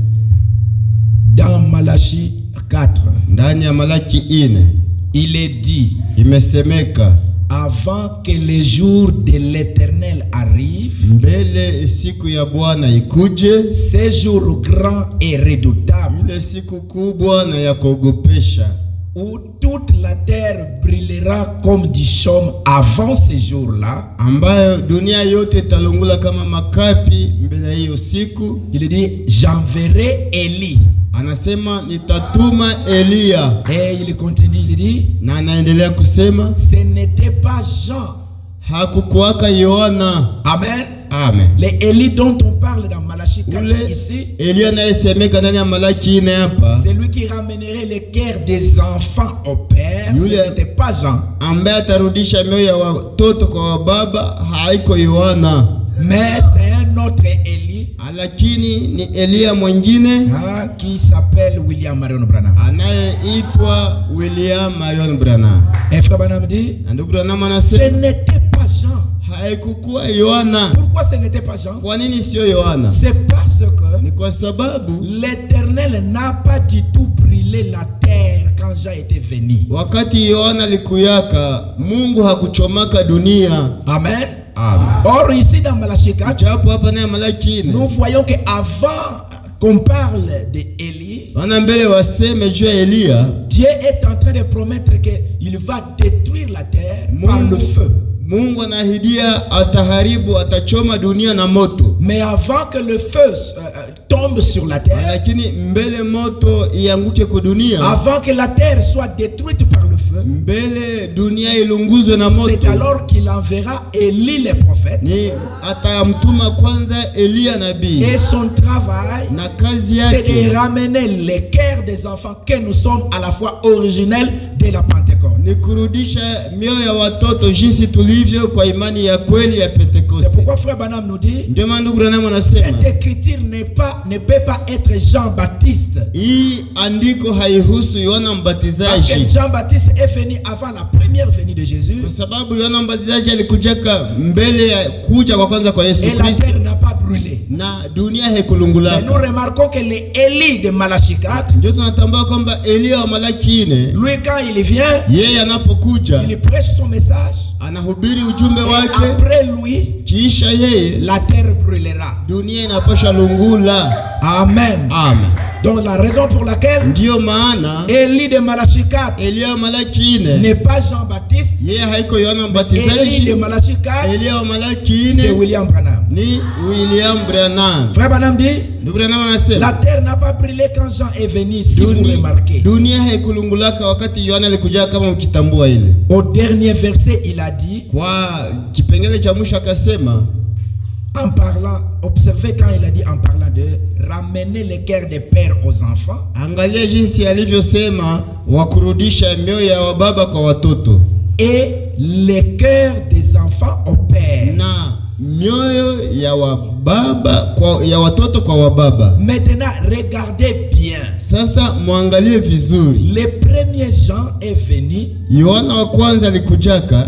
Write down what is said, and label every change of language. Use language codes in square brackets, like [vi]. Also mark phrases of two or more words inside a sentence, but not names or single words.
[fr] Dans Malachie 4, [sw] ndani ya Malaki 4, [fr] il est dit, [sw] imesemeka, [fr] avant que le jour de l'Éternel arrive, [sw] mbele siku ya Bwana ikuje, [fr] ce jour grand et redoutable, [sw] ile siku kubwa na ya kuogopesha, [fr] où toute la terre brillera comme du chaume avant ce jour-là, [sw] ambayo dunia yote italungula kama makapi mbele hiyo siku. [fr] Il dit, j'enverrai Élie. [sw] Anasema nitatuma Elia. [fr] Et il continue, il dit, [sw] na anaendelea kusema, [fr] ce n'était pas Jean. [sw] Hakukuwaka Yohana. Amen. Amen. [fr] Les Élie dont on parle dans Malachie 4 ici, [sw] Elia anayesemeka ndani ya Malaki 4 hapa, [fr] c'est lui qui ramènerait les cœurs des enfants au père. Ce n'était pas Jean. [sw] Ambaye atarudisha mioyo ya watoto kwa baba, haiko Yohana. [fr] Mais c'est un autre Élie, [sw] lakini ni Elia mwingine [fr] qui s'appelle William Marion Branham, [sw] anayeitwa William Marion Branham. [fr] Et Frère Branham dit, [sw] ndugu Branham [fr] ce [sw] anasema [fr] n'était pas Jean. [sw] Haikukuwa Yohana. [fr] Pourquoi ce n'était pas Jean? [sw] Kwa nini sio Yohana? [fr] C'est parce que [sw] ni kwa sababu [fr] l'Éternel n'a pas du tout brûlé la terre quand Jean était venu. [sw] Wakati Yohana likuyaka, Mungu hakuchomaka dunia. Amen. Amen. [fr] Or ici dans Malachie 4, nous voyons que avant qu'on parle d'Élie, Dieu est en train de promettre qu'il va détruire la terre par le feu. [sw] Mungu anahidia ataharibu, atachoma dunia na moto. [fr] Mais avant que le feu tombe sur la terre, [sw] lakini mbele moto ianguke kwa dunia, [fr] avant que la terre soit détruite par le feu, [sw] mbele dunia ilunguzwe na moto, [fr] c'est alors qu'il enverra Élie le prophète. [sw] Ni atamtuma kwanza Elia nabii. [fr] Et son travail, [sw] na kazi [fr] c'est [sw] yake, [fr] de ramener les cœurs des enfants que nous sommes à la fois originels de la Pentecôte. [sw] Ni kurudisha mioyo ya watoto jinsi tulivyo kwa imani ya kweli ya Pentecoste. [fr] C'est pourquoi Frère Branham nous dit, [sw] ndio maana ndugu Branham anasema, [fr] cette écriture ne peut pas être Jean-Baptiste. [sw] Hii andiko haihusu Yohana Mbatizaji. [fr] Parce que Jean-Baptiste est venu avant la première venue de Jésus. [sw] Kwa sababu Yohana Mbatizaji alikujaka mbele ya kuja kwa kwanza kwa Yesu Kristo. [fr] Et la terre n'a pas brûlé. [sw] na dunia haikulungulaka. [fr] Mais nous remarquons que l'Élie de Malachie 4, [sw] ndio tunatambua kwamba Elia wa Malaki 4, [fr] lui quand il vient, [sw] yeye anapokuja, [fr] il prêche son message, [sw] anahubiri ujumbe wake, [fr] après lui, [sw] kisha yeye [fr] la terre brûlera. [sw] dunia inapasha lungula. Amen. Amen. [fr] Donc la raison pour laquelle [sw] ndio maana [fr] Élie de Malachie 4 [sw] Elia wa Malaki 4 [fr] n'est pas Jean-Baptiste, [sw] yeye haiko Yohana [fr] Élie [sw] Mbatizaji. [fr] de Malachie 4 [sw] Elia wa Malaki [fr] c'est [sw] 4 [fr] William Branham. [sw] ni William Branham. [fr] Frère Branham dit, [sw] Branham [fr] la [sw] anasema [fr] terre n'a pas brûlé quand Jean est venu, si vous remarquez. [sw] dunia haikulungulaka wakati Yohana alikuja, kama mkitambua ile. [fr] Au dernier verset, il a dit, [sw] Kwa kipengele cha mwisho akasema, [fr] en parlant, observez quand il a dit en parlant de ramener les cœurs des pères aux enfants. [sw] angalia jinsi alivyosema wakurudisha mioyo ya wababa kwa watoto [fr] Et les cœurs des enfants aux pères. [sw] na mioyo ya wababa kwa ya watoto kwa wababa. [fr] Maintenant, regardez bien. [sw] Sasa muangalie vizuri. [fr] Le premier Jean est venu. [sw] Yohana wa kwanza alikujaka,